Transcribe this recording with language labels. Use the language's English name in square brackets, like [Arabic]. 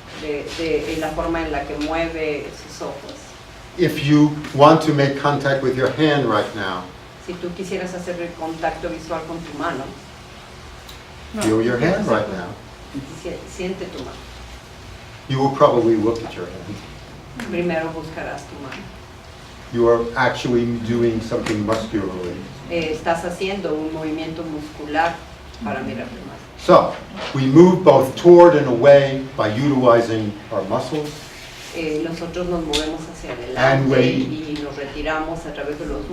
[Spanish] de la forma en la que mueve sus ojos. [English] If you want to make contact with your hand right now, [Spanish] Si tú quisieras hacer el contacto visual con tu mano, [English] feel your hand right now. [Spanish] siente tu mano. [English] You will probably look at your hand. [Spanish] Primero buscarás tu mano. [English] You are actually doing something muscularly. [Spanish] Estás haciendo un movimiento muscular para mirar tu mano. [English] So, we move both toward and away by utilizing our muscles. [Spanish] Nosotros nos movemos hacia [English] And [Spanish] adelante [English] we- [Spanish] y nos retiramos a través de los